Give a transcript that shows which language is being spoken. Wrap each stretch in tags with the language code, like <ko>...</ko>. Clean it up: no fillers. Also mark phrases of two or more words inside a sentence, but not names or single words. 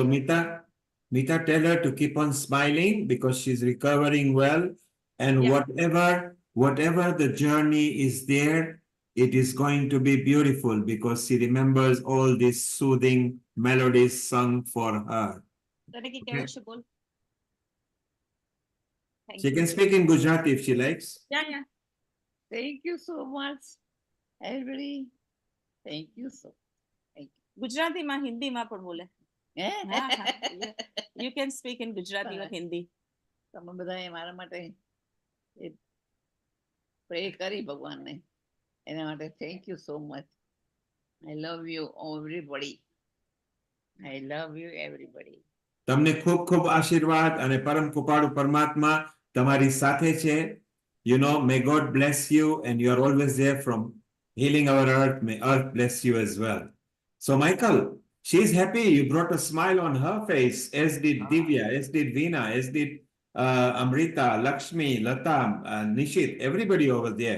<en>So Mita, tell her to keep on smiling because she's recovering well. And Yeah. whatever the journey is there, it is going to be beautiful because she remembers all these soothing melodies sung for her.</en> <gu>તને</gu> <en>Okay.</en> <gu>બોલ?</gu> <en>Thank She you. can speak in Gujarati if she likes. Yeah. Thank you so much, everybody. Thank you so. Thank you.</en> <gu>Gujarati માં હિન્દી માં પણ બોલે.</gu> <en>You can speak in Gujarati or Hindi.</en> <gu>તમે બધાએ મારા માટે પ્રે કરી ભગવાનને એના માટે</gu> <en>thank you so much. I love you everybody. I love you everybody.</en> <gu>તમને ખૂબ ખૂબ આશીર્વાદ અને પરમ કૃપાળુ પરમાત્મા તમારી સાથે છે.</gu> <en>You know, may God bless you and you are always there from healing our earth. May earth bless you as well. So Michael, she's happy. You brought a smile on her face, as did Divya, as did Veena, as did Amrita, Lakshmi, Lata, Nishit, everybody over there.</en>